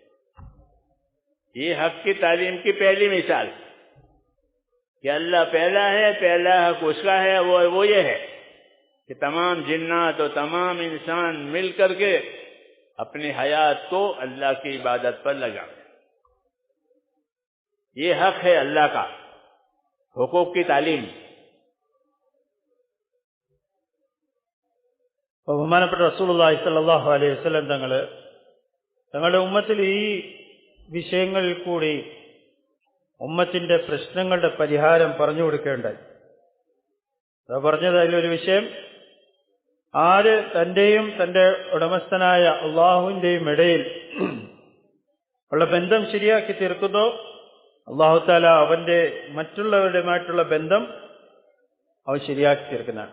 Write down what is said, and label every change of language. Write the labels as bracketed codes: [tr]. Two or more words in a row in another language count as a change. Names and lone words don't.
[ur] یہ حق کی تعلیم کی پہلی مثال کہ اللہ پہلا ہے، پہلا حق اس کا ہے، وہ یہ ہے کہ تمام جنات اور تمام انسان مل کر کے اپنی حیات کو اللہ کی عبادت پر لگائیں۔ یہ حق ہے اللہ کا، حقوق کی تعلیم۔ [ml] ബഹുമാനപ്പെട്ട റസൂലുള്ളാഹി [ar] صلى الله عليه وسلم [ml] തങ്ങളുടെ ഉമ്മത്തിൽ ഈ വിഷയങ്ങളിൽ കൂടി ഉമ്മത്തിന്റെ പ്രശ്നങ്ങളുടെ പരിഹാരം പറഞ്ഞു കൊടുക്കേണ്ടായി. പറഞ്ഞത് അതിലൊരു വിഷയം, ആര് തന്റെയും തന്റെ ഉടമസ്ഥനായ അള്ളാഹുവിന്റെയും ഇടയിൽ ഉള്ള ബന്ധം ശരിയാക്കി തീർക്കുന്നോ, [ar] الله تعالى [ml] അവന്റെ മറ്റുള്ളവരുമായിട്ടുള്ള ബന്ധം അവൻ ശരിയാക്കി തീർക്കുന്നതാണ്.